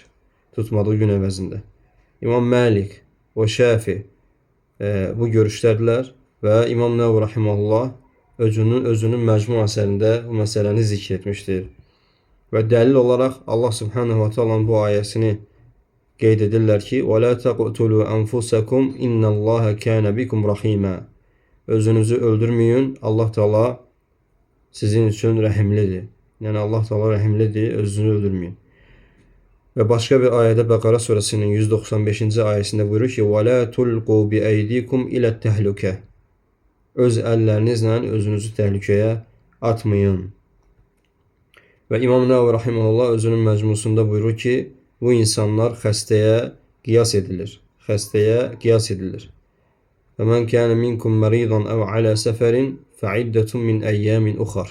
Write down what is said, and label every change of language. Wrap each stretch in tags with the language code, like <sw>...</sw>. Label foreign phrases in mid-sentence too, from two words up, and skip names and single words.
<az>Tutmadığı gün əvəzində. İmam Məlik və Şafi bu görüşdədirlər və İmam Nəvvi rahimehullah özünün məcmu əsərində bu məsələni zikr etmişdir. Və dəlil olaraq Allah</az> <ar>سبحانه وتعالى</ar> <az>bu ayəsini qeyd edirlər ki,</az> <ar>وَلَا تَقْتُلُوا أَنْفُسَكُمْ إِنَّ اللّٰهَ كَانَ بِكُمْ رَحِيمًا.</ar> <az>Özünüzü öldürməyin, Allah Teala sizin üçün rəhimlidir. Yəni Allah Teala rəhimlidir, özünüzü öldürməyin. Və başqa bir ayədə Bəqara surəsinin 195-ci ayəsində buyurur ki,</az> <ar>وَلَا تُلْقُوا بِأَيْدِيكُمْ إِلَى التَّهْلُكَةِ.</ar> <az>Öz əllərinizlə özünüzü təhlükəyə atmayın. Və İmam Nəvvi rahimehullah özünün məcmusunda buyurur ki, bu insanlar xəstəyə qiyas edilir. Xəstəyə qiyas edilir.</az> <ar>ومن كان منكم مريضا أو على سفر فعدة من أيام أخر.</ar>